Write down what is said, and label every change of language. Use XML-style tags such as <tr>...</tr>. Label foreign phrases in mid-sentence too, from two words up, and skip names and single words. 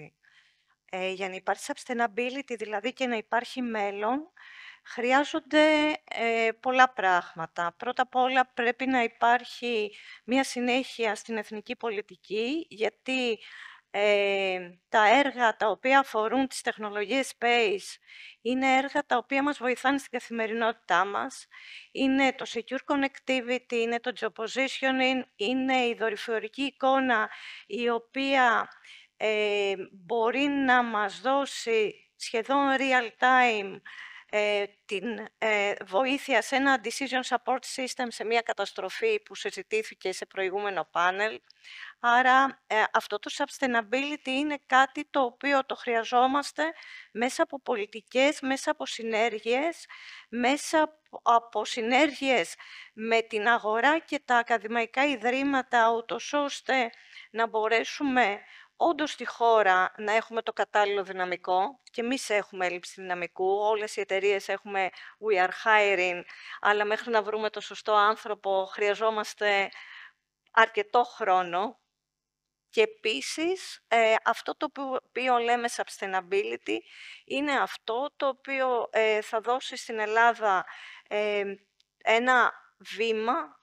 <el>Για να υπάρχει sustainability, δηλαδή και να υπάρχει μέλλον, χρειάζονται πολλά πράγματα. Πρώτα απ' όλα πρέπει να υπάρχει μια συνέχεια στην εθνική πολιτική, γιατί τα έργα τα οποία αφορούν τις τεχνολογίες space είναι έργα τα οποία μας βοηθάνε στην καθημερινότητά μας. Είναι το</el> <en>secure connectivity,</en> <el>είναι το geopositioning, είναι η δορυφορική εικόνα η οποία μπορεί να μας δώσει σχεδόν</el> <en>real time</en> <el>την βοήθεια σε ένα</el> <en>decision support system</en> <el>σε μια καταστροφή που συζητήθηκε σε προηγούμενο πάνελ. Άρα αυτό το sustainability είναι κάτι το οποίο το χρειαζόμαστε μέσα από πολιτικές, μέσα από συνέργειες, μέσα από συνέργειες με την αγορά και τα ακαδημαϊκά ιδρύματα, ούτως ώστε να μπορέσουμε όντως στη χώρα να έχουμε το κατάλληλο δυναμικό. Και εμείς έχουμε έλλειψη δυναμικού, όλες οι εταιρείες έχουμε</el> <en>we are hiring,</en> <el>αλλά μέχρι να βρούμε το σωστό άνθρωπο χρειαζόμαστε αρκετό χρόνο. Και επίσης, αυτό το οποίο λέμε sustainability είναι αυτό το οποίο θα δώσει στην Ελλάδα ένα βήμα</el>